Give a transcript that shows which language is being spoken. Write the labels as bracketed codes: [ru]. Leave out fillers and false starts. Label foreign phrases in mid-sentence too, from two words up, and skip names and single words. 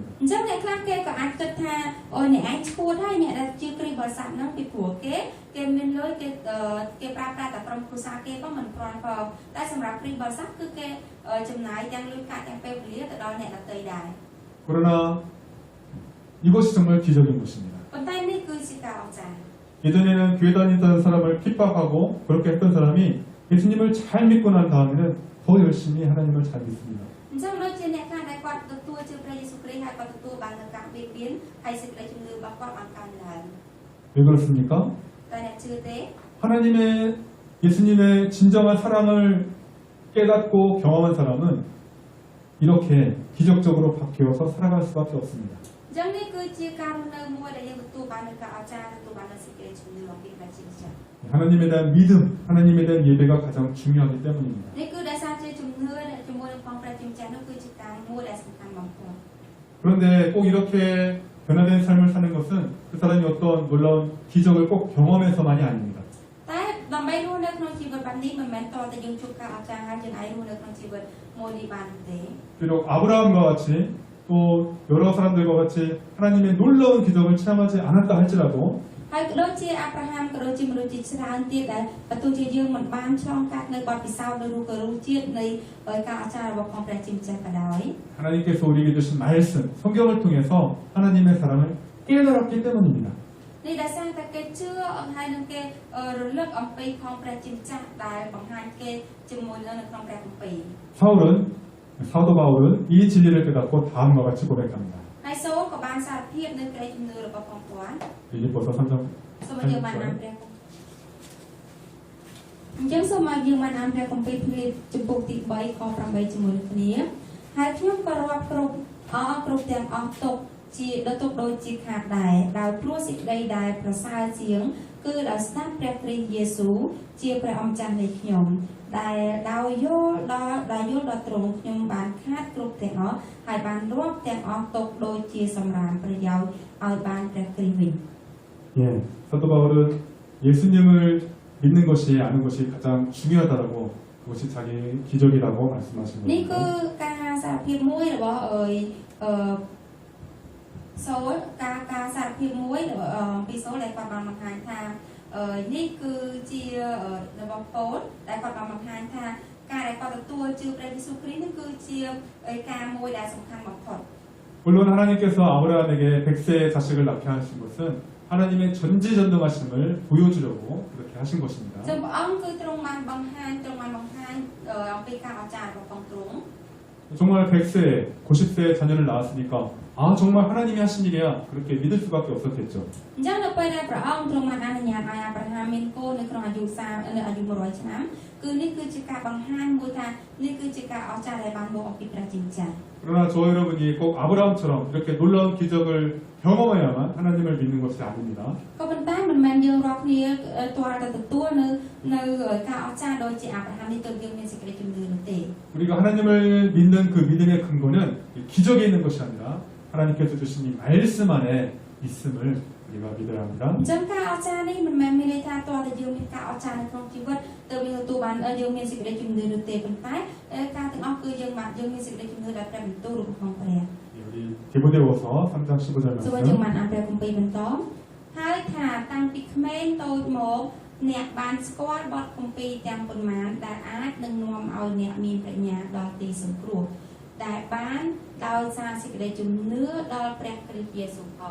[km] អញ្ចឹងអ្នកខ្លះគេក៏អាចគិតថាអ្នកឯងឈួតហើយអ្នកដែលជាគ្រីស្ទបរិស័ទហ្នឹងពីព្រោះគេមានលុយគេប្រើប្រាស់តែក្រុមគ្រួសារគេក៏មិនគ្រាន់ផងតែសម្រាប់គ្រីស្ទបរិស័ទគឺគេចំណាយទាំងលុយកាក់ទាំងពេលវេលាទៅដល់អ្នកដទៃដែរ [ko] 그러나 이것이 정말 기적인 것입니다. [km] ប៉ុន្តែនេះគឺជាការអស្ចារ្យ [ko] 예전에는 교회 다니던 사람을 핍박하고 그렇게 했던 사람이 예수님을 잘 믿고 난 다음에는 더 열심히 하나님을 잘 믿습니다. [km] អញ្ចឹងដូចជាអ្នកខ្លះដែលគាត់ទទួលជឿព្រះយេស៊ូវគ្រីស្ទហើយគាត់ទទួលបាននូវការបៀតបៀនហើយសេចក្តីជំនឿរបស់គាត់បានកើនឡើង [ko] 왜 그렇습니까? [km] តែអ្នកជឿទេ [ko] 하나님의 예수님의 진정한 사랑을 깨닫고 경험한 사람은 이렇게 기적적으로 바뀌어서 살아갈 수밖에 없습니다. [km] អញ្ចឹងនេះគឺជាការរស់នៅមួយដែលយើងទទួលបាននូវការអស្ចារ្យទទួលបាននូវសេចក្តីជំនឿអំពីព្រះជាម្ចាស់ [ko] 하나님에 대한 믿음, 하나님에 대한 예배가 가장 중요하기 때문입니다. [km] នេះគឺដោយសារជាជំនឿជាមួយនឹងផងព្រះជាម្ចាស់នោះគឺជាការមួយដែលសំខាន់បំផុត [ko] 그런데 꼭 이렇게 변화된 삶을 사는 것은 그 사람이 어떤 놀라운 기적을 꼭 경험해서만이 아닙니다. [km] តែដើម្បីរស់នៅក្នុងជីវិតបែបនេះមិនមែនតតែយើងជួបការអស្ចារ្យហើយយើងអាចរស់នៅក្នុងជីវិតមួយនេះបានទេ [ko] 비록 아브라함과 같이 또 여러 사람들과 같이 하나님의 놀라운 기적을 체험하지 않았다 할지라도 [km] ហើយក៏ដូចជាអាប់រ៉ាហាំក៏ដូចជាមនុស្សជាច្រើនទៀតដែលបើទោះជាយើងមិនបានឆ្លងកាត់នៅបទពិសោធន៍នៅរូបជាតិនៃការអស្ចារ្យរបស់ផងព្រះជាម្ចាស់ក៏ដោយ [ko] 하나님께서 우리에게 주신 말씀, 성경을 통해서 하나님의 사랑을 깨달았기 때문입니다. [km] នេះដោយសារតែគេជឿហើយនឹងគេរលឹកអំពីផងព្រះជាម្ចាស់ដែលបង្ហាញគេជាមួយនៅក្នុងព្រះគម្ពីរ [ko] 사도 바울은 이 진리를 깨닫고 다음과 같이 고백합니다. [km] ហើយសូលក៏បានសារភាពនៅក្តីជំនឿរបស់ផងគាត់ [ko] 빌립보서 3장 [km] សូមឲ្យយើងបានអានព្រះគម្ពីរអញ្ចឹងសូមឲ្យយើងបានអានព្រះគម្ពីរភ្លេចចំពុកទី3ខ8ជាមួយនឹងគ្នាហើយខ្ញុំក៏រាប់គ្រប់ទាំងអស់ទុកជាដូចជាខាតដែរដោយព្រោះសេចក្តីដែលប្រសើរជាងគឺដោយស្ដាប់ព្រះគ្រីស្ទយេស៊ូវជាព្រះអម្ចាស់នៃខ្ញុំដែលដោយយល់ដល់ទ្រង់ខ្ញុំបានខាតគ្រប់ទាំងអស់ហើយបានរាប់ទាំងអស់ទុកដូចជាសម្រាមប្រយោជន៍ឲ្យបានព្រះគ្រីស្ទវិញ [ko] 예, 사도 바울은 예수님을 믿는 것이 아는 것이 가장 중요하다라고 그것이 자기 기적이라고 말씀하신 [km] នេះគឺ [ko] 거예요. [km] ការសារភាពមួយរបស់សូលការសារភាពមួយពីសូលដែលគាត់បានបង្ហាញថានេះគឺជារបស់ប៉ូលដែលគាត់បានបង្ហាញថាការដែលគាត់ទទួលជឿព្រះយេស៊ូវគ្រីស្ទនេះគឺជាការមួយដែលសំខាន់បំផុត [ko] 물론 하나님께서 아브라함에게 100세의 자식을 낳게 하신 것은 하나님의 전지전능하심을 보여주려고 그렇게 하신 것입니다. [km] សូមព្រះអង្គគឺទ្រង់បានបង្ហាញអំពីការអស្ចារ្យរបស់ទ្រង់ [ko] 정말 100세, 90세의 자녀를 낳았으니까 아 정말 하나님이 하신 일이야 그렇게 믿을 수밖에 없었겠죠. [km] អញ្ចឹងនៅពេលដែលព្រះអង្គទ្រង់បានអនុញ្ញាតឲ្យអាប់រ៉ាហាមមានកូននៅក្នុងអាយុ100ឆ្នាំគឺនេះគឺជាការបង្ហាញមួយថានេះគឺជាការអស្ចារ្យដែលបានមកអំពីព្រះជាម្ចាស់ [ko] 그러나 저 여러분이 꼭 아브라함처럼 이렇게 놀라운 기적을 경험해야만 하나님을 믿는 것이 아닙니다. [km] ក៏ប៉ុន្តែមិនមែនយើងរាល់គ្នាទាល់តែទទួលនៅការអស្ចារ្យដូចជាអាប់រ៉ាហាមនេះទើបយើងមានសេចក្តីជំនឿនោះទេ [ko] 우리가 하나님을 믿는 그 믿음의 근거는 기적에 있는 것이 아니라 하나님께서 주신 이 말씀 안에 있음을 우리가 믿어야 합니다. [km] អញ្ចឹងការអស្ចារ្យនេះមិនមែនមានន័យថាទាល់តែយើងមានការអស្ចារ្យនៅក្នុងជីវិតទើបយើងទទួលបានយើងមានសេចក្តីជំនឿនោះទេប៉ុន្តែការទាំងអស់គឺយើងមានសេចក្តីជំនឿដល់ព្រះបន្ទូលរបស់ក្នុងព្រះ [ko] 우리 디모데후서 3장 15절 [km] សូមឲ្យយើង [ko] 말씀 [km] បានអានព្រះគម្ពីរបន្តហើយថាតាំងពីក្មេងតូចមកអ្នកបានស្គាល់បទគម្ពីរទាំងប៉ុន្មានដែលអាចនឹងនាំឲ្យអ្នកមានប្រាជ្ញាដល់ទីសង្គ្រោះដែលបានដោយសារសេចក្តីជំនឿដល់ព្រះគ្រីស្ទយេស៊ូវផង